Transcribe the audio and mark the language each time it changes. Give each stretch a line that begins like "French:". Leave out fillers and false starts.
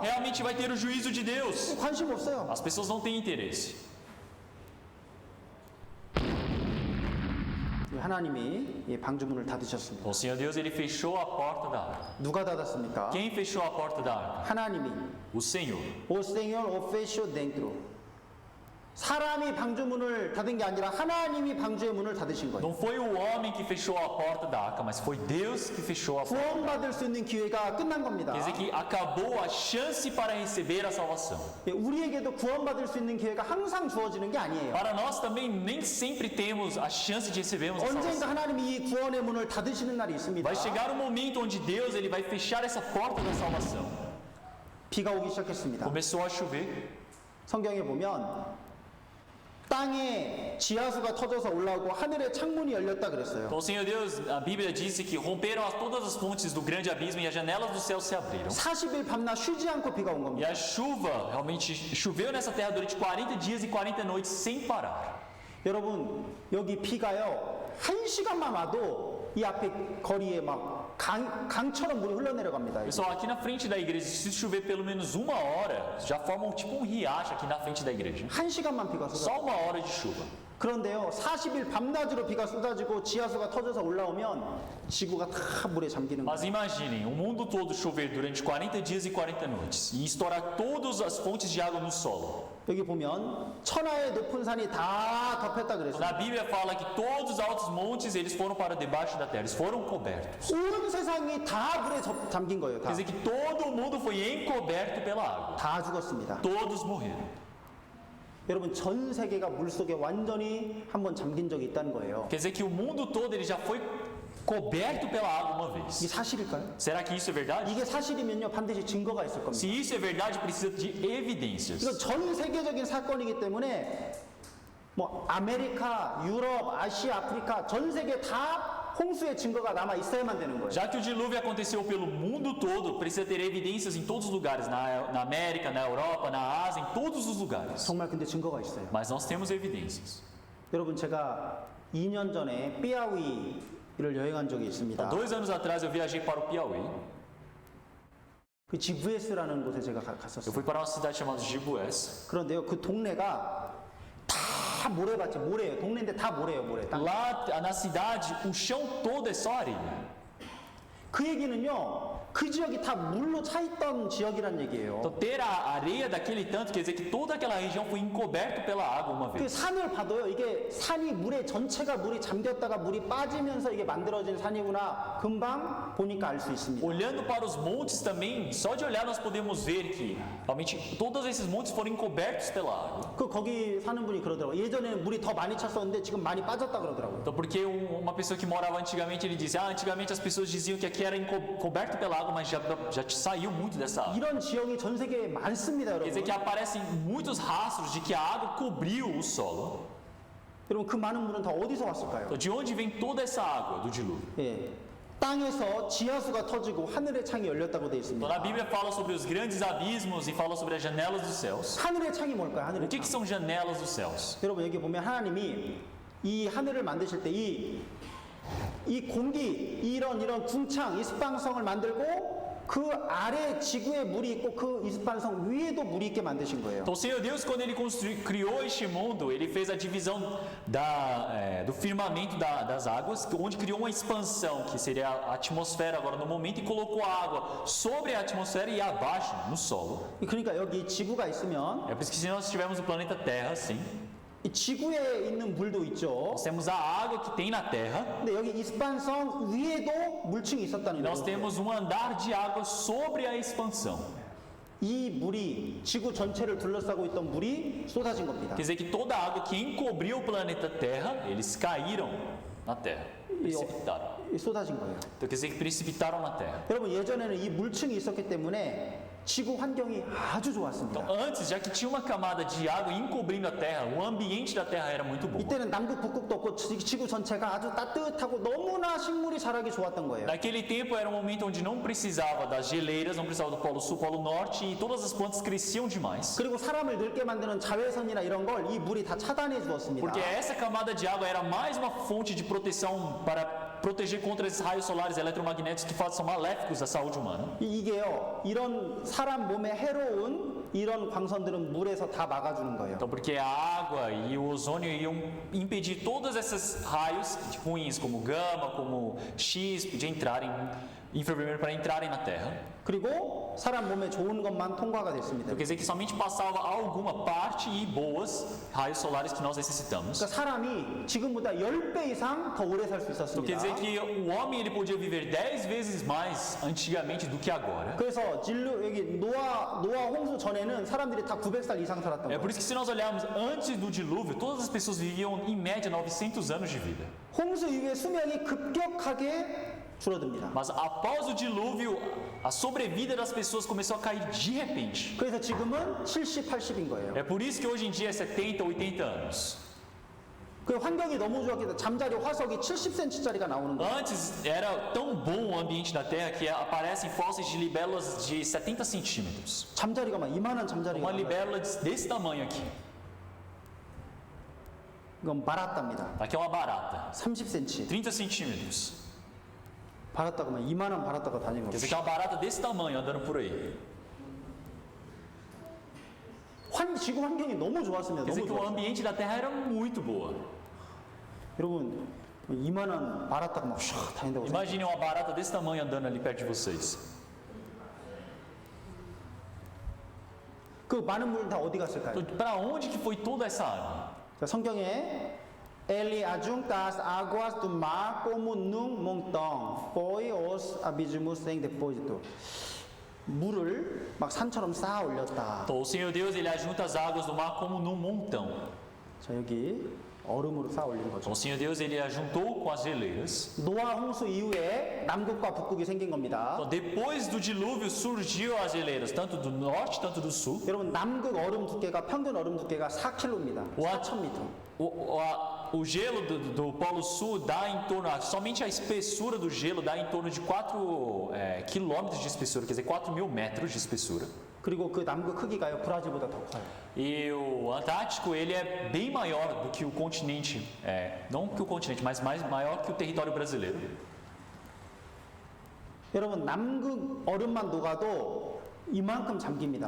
Portuguese: Realmente vai ter o juízo de Deus.
Korean: 관심 없어요.
Portuguese: As pessoas não têm interesse.
Korean: 하나님이 이 방주문을 닫으셨습니다.
Portuguese: O Senhor Deus, ele fechou a porta da arca.
Korean: 누가 닫았습니까?
Portuguese: Quem fechou a porta da arca?
Korean: 하나님이.
Portuguese: O Senhor. O Senhor o fechou dentro.
Korean: 사람이 방주문을 닫은 게 아니라 하나님이 방주의 문을 닫으신 거예요.
Portuguese: Não foi o homem que fechou a porta da arca, mas foi Deus que fechou a porta.
Korean: 구원받을 수 있는 기회가 끝난 겁니다.
Portuguese: Quer dizer que acabou a chance para receber a salvação.
Korean: 우리에게도 구원받을 수 있는 기회가 항상 주어지는 게 아니에요.
Portuguese: Para nós também nem sempre temos a chance de recebermos a
Korean: 언젠가 하나님이 이 구원의 문을 닫으시는 날이 있습니다.
Portuguese: Vai chegar um momento onde Deus ele vai fechar essa porta da salvação.
Korean: 비가 오기 시작했습니다.
Portuguese: Começou a chover.
Korean: 성경에 보면 땅에 지하수가 터져서 올라오고 하늘에 창문이 열렸다 그랬어요.
Portuguese: Então, o Senhor Deus, a Bíblia disse que romperam todas as fontes do grande abismo e as janelas do céu se abriram.
Korean: 40일 밤낮 쉬지 않고 비가 온 겁니다.
Portuguese: a chuva realmente choveu nessa terra durante 40 dias e 40 noites sem parar.
Korean: 여러분 여기 비가요 1시간만 와도 이 앞에 거리에 막 강처럼 물이 흘러내려갑니다.
Portuguese: Pessoal, aqui na frente da igreja, se chover pelo menos uma hora, já forma tipo um riacho aqui na frente da igreja.
Korean: 1시간만 비가 쏟아져.
Portuguese: Só uma hora de chuva.
Korean: 그런데요 40일 밤낮으로 비가 쏟아지고 지하수가 터져서 올라오면 지구가 다 물에 잠기는 거예요.
Portuguese: Mas imaginem, o mundo todo chover durante 40 dias e 40 noites e estourar todas as fontes de água no solo.
Korean: 여기 보면 천하의 높은 산이 다 덮였다 그랬어요.
Portuguese: Na Bíblia fala que todos os altos montes eles foram para debaixo da terra, eles foram cobertos.
Korean: 온 세상이 다 물에 잠긴 거예요.
Portuguese: Quer dizer que todo mundo foi encoberto pela água.
Korean: 다 죽었습니다.
Portuguese: Todos morreram.
Korean: 여러분 전 세계가 물 속에 완전히 한번 잠긴 적이 있다는 거예요.
Portuguese: Quer dizer que o mundo todo ele já foi coberto pela água uma
Korean: 이게
Portuguese: vez.
Korean: 사실일까요?
Portuguese: Será que isso é verdade?
Korean: 이게 사실이면요 반드시 증거가 있을 겁니다.
Portuguese: Se isso é verdade, precisa de evidências.
Korean: 이건 전 세계적인 사건이기 때문에 뭐 아메리카, 유럽, 아시아, 아프리카 전 세계 다 홍수의 증거가 남아 있어야만 되는 거예요.
Portuguese: Já que o dilúvio aconteceu pelo mundo todo, precisa ter evidências em todos os lugares, na América, na Europa, na Ásia, em todos os lugares.
Korean: 정말 근데 증거가 있어요.
Portuguese: Mas nós temos evidências.
Korean: 여러분 제가 2년 전에 삐아위를 여행한 적이 있습니다.
Portuguese: 2 anos atrás eu viajei para o Piauí.
Korean: 그 지부에스라는 곳에 제가
Portuguese: Eu
Korean: 갔었어요.
Portuguese: fui para uma cidade chamada Jibués.
Korean: 그런데요 그 동네가 다 모래밭이 모래예요. 동네인데 다 모래예요, 모래. 땅.
Portuguese: Lá na cidade, o chão todo é só areia.
Korean: 그 얘기는요 그 지역이 다 물로 차 있던 지역이란 얘기예요.
Portuguese: Então ter a areia daquele tanto quer dizer que toda aquela região foi encoberta pela água uma
Korean: 그
Portuguese: vez.
Korean: 산을 봐도요 이게 산이 물에 전체가 물이 잠겼다가 물이 빠지면서 이게 만들어진 산이구나 금방 보니까 알 수 있습니다.
Portuguese: Olhando para os montes também, só de olhar nós podemos ver que realmente todos esses montes foram encobertos pela água.
Korean: 그 거기 사는 분이 그러더라고요. 예전에는 물이 더 많이 찼었는데 지금 많이 빠졌다 그러더라고요.
Portuguese: Então porque uma pessoa que morava antigamente, ele disse, antigamente as pessoas diziam que aqui era coberto pela água, mas já saiu muito dessa água.
Korean: 이런 지형이 전 세계에 많습니다,
Portuguese: Quer dizer
Korean: 여러분.
Portuguese: que aparecem muitos rastros de que a água cobriu o solo.
Korean: 여러분 그 많은 물은 다 어디서 왔을까요?
Portuguese: Então de onde vem toda essa água do dilúvio?
Korean: 예. 땅에서 지하수가 터지고 하늘의 창이 열렸다고 되어
Portuguese: Então na Bíblia fala sobre os grandes abismos e fala sobre as janelas dos céus.
Korean: 하늘의 창이 뭘까요?
Portuguese: O
Korean: 하늘의
Portuguese: que
Korean: 창.
Portuguese: são janelas dos céus?
Korean: 여러분 여기 보면 하나님이 이 하늘을 만드실 때 이 공기 이런 궁창 이스방성을 만들고 그 아래 지구에 물이 있고 그 이스방성 위에도 물이 있게 만드신 거예요.
Portuguese: Então o Senhor Deus, quando Ele criou este mundo, Ele fez a divisão do firmamento das águas, onde criou uma expansão, que seria a atmosfera agora no momento, e colocou a água sobre a atmosfera e abaixo, no solo.
Korean: 그러니까 여기 지구가 있으면
Portuguese: É por isso que se nós tivermos o planeta Terra, assim,
Korean: 이 지구에 있는 물도 있죠.
Portuguese: nós temos a água que tem na Terra,
Korean: 근데 여기 이스방성 위에도 물층이 있었다는
Portuguese: e nós
Korean: 거예요.
Portuguese: temos um andar de água sobre a expansão.
Korean: 이 물이 지구 전체를 둘러싸고 있던 물이 쏟아진 겁니다.
Portuguese: Quer dizer que toda a água que encobriu o planeta Terra, eles caíram na Terra, precipitaram.
Korean: 쏟아진 거예요.
Portuguese: Então quer dizer que precipitaram na Terra.
Korean: 여러분 예전에는 이 물층이 있었기 때문에 지구 환경이 아주 좋았습니다.
Portuguese: Então, antes, já que tinha uma camada de água encobrindo a Terra, o ambiente da Terra era muito bom.
Korean: 이때는 남극, 북극도 없고 지구 전체가 아주 따뜻하고 너무나 식물이 자라기 좋았던 거예요.
Portuguese: Naquele tempo era um momento onde não precisava das geleiras, não precisava do Polo Sul, Polo Norte e todas as plantas cresciam demais.
Korean: 그리고 사람을 늙게 만드는 자외선이나 이런 걸 이 물이 다 차단해 주었습니다.
Portuguese: Porque essa camada de água era mais uma fonte de proteção para proteger contra esses raios solares eletromagnéticos que são maléficos à saúde humana.
Korean: 이게요, 이런 사람 몸에 해로운 이런 광선들은 물에서 다 막아주는 거예요.
Portuguese: Então, porque a água e o ozônio iam impedir todos esses raios ruins, como gama, como X, de entrarem, infravermelho, para entrarem na Terra.
Korean: 그리고 사람 몸에 좋은 것만 통과가 됐습니다.
Portuguese: Então, quer dizer que somente passava alguma parte e boas raios solares que nós necessitamos.
Korean: 그러니까 사람이 지금보다 10배 이상 더 오래 살 수
Portuguese: Então, quer dizer que o homem ele podia viver 10 vezes mais antigamente do que agora.
Korean: 그래서 여기 노아 홍수 전에는 사람들이 다 900살 이상 살았던
Portuguese: É
Korean: 거예요.
Portuguese: por isso que se nós olharmos antes do dilúvio, todas as pessoas viviam em média 900 anos de vida.
Korean: 홍수 이후에 수명이 급격하게 줄어듭니다.
Portuguese: Mas após o dilúvio, a sobrevida das pessoas começou a cair de repente.
Korean: 그래서 지금은 70, 80인 거예요.
Portuguese: É por isso que hoje em dia é 70, 80 anos.
Korean: 그 환경이 너무 좋았기 때문에 잠자리 화석이 70cm짜리가 나오는 거예요.
Portuguese: Antes era tão bom o ambiente da Terra que aparecem fósseis de libélulas de 70 centímetros.
Korean: 잠자리가 막 이만한 잠자리가
Portuguese: Uma
Korean: 나와요.
Portuguese: libélula desse tamanho aqui.
Korean: 이건 바라따입니다.
Portuguese: Aqui é uma barata,
Korean: 30cm.
Portuguese: 30 centímetros.
Korean: 바라따가 막 이만한 바라따가 다니는
Portuguese: Quer dizer que é uma barata desse tamanho andando por aí.
Korean: 지구 환경이 너무 좋았습니다.
Portuguese: Quer dizer
Korean: 너무
Portuguese: que o
Korean: 좋았어요.
Portuguese: ambiente da Terra era muito boa.
Korean: 여러분 이만한 바라따가 막 샥 다닌다고 생각해요.
Portuguese: Imagine uma barata desse tamanho andando ali perto de vocês.
Korean: 그 많은 물 다 어디 갔을까요?
Portuguese: Então, para onde que foi toda essa água?
Korean: 자, 성경에
Portuguese: Ele ajunta as águas do mar como num montão, foi os abismos em depósito.
Korean: 물을 막 산처럼 쌓아 올렸다.
Portuguese: Então, o Senhor Deus ele ajunta as águas do mar como num montão.
Korean: 자, 여기 얼음으로 쌓아 올린 거죠.
Portuguese: Então, o Senhor Deus ele ajuntou com as geleiras.
Korean: 노아 홍수 이후에 남극과 북극이 생긴 겁니다.
Portuguese: Então, depois do dilúvio surgiu as geleiras, tanto do norte, tanto do sul.
Korean: 여러분 남극 얼음 두께가 평균 얼음 두께가 4km입니다. 와. 4,000m.
Portuguese: O gelo do Polo Sul dá em torno, somente a espessura do gelo dá em torno de 4 quilômetros de espessura, quer dizer, 4.000 metros de espessura.
Korean: 그리고 그 남극 크기가요 브라질보다 더 커요.
Portuguese: E o Antártico ele é bem maior do que o continente, não que o continente, mas maior que o território brasileiro.
Korean: 여러분 남극 얼음만 녹아도 이만큼 잠깁니다.